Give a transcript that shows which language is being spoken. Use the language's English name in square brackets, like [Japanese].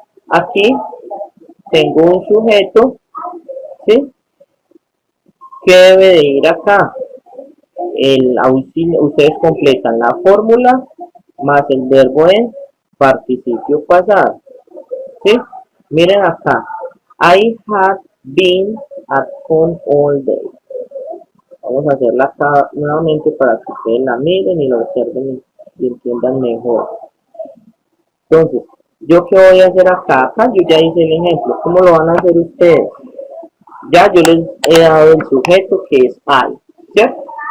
[Spanish] Aquí tengo un sujeto, ¿sí? Que debe de ir acá. El auxilio, ustedes completan la fórmula más el verbo en participio pasado. ¿Sí? Miren acá. [English] I had been at home all day. [Spanish] Vamos a hacerla acá nuevamente para que ustedes la miren y lo observen y entiendan mejor. Entonces, ¿yo qué voy a hacer acá? Acá yo ya hice el ejemplo. ¿Cómo lo van a hacer ustedes? Ya yo les he dado el sujeto que es I. ¿Cierto?